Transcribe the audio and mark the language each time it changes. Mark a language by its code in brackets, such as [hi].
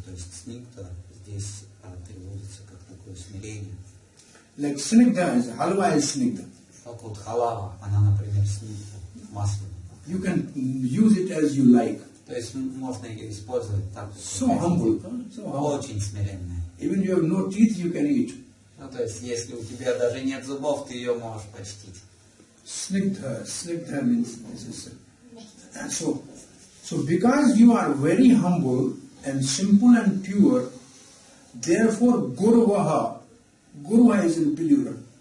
[ru] То есть снигдха здесь переводится как такое смирение. [en] Like snigdha is halwa is snigdha. [ru] Как вот халава, она, например, снигдха, масло. [en] You can use it as you like. [ru] То есть можно ее использовать так. [en] So humble. So humble. [ru] Очень смиренная. [en] Even you have no teeth, you can eat. [ru] Ну, то есть, если у тебя даже нет зубов, ты ее можешь почтить. [en] Snigdha means this is. And so because you are very humble and simple and pure, therefore Guruvaha is in plural.